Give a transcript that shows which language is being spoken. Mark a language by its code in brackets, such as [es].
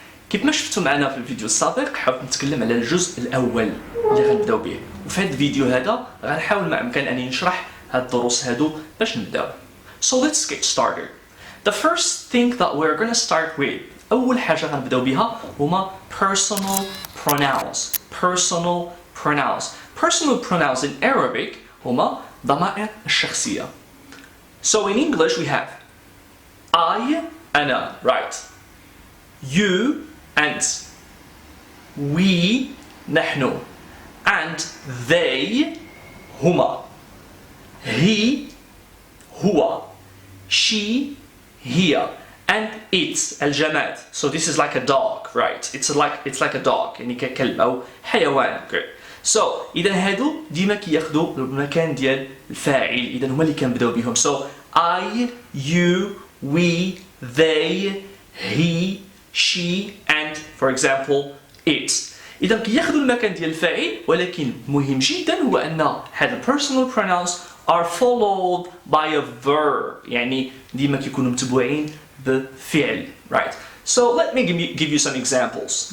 [ar] كيف ما شفتوا معنا في الفيديو السابق حاولت نتكلم على الجزء الاول اللي غنبداو به، وفي هذا الفيديو هذا غنحاول ما امكن اني نشرح هاد الدروس هادو باش نبداو. [en] So let's get started. The first thing that we're going to start with [ar] اول حاجه غنبداو بها هما [en] personal pronouns. Personal pronouns. Personal pronouns in Arabic [ar] هما ضمائر الشخصيه. [en] So in English we have I, أنا, right? You, أنت. We, نحن. And they, هما. He, هو. She, هي. And it's الجماد. So this is like a dog, right? It's like a dog. [ar] يعني ككلب أو حيوان. [en] Good. [ar] So إذا هادو ديما كياخدو المكان ديال الفاعل. إذا هما اللي كنبداو بهم. [en] So I, you, we, they, he, she, and for example it. [ar] إذا كياخذوا المكان ديال الفاعل، ولكن مهم جدا هو أن هاد [en] personal pronouns are followed by a verb. [ar] يعني ديما كيكونوا متبوعين بفعل. [en] Right. So let me give you some examples.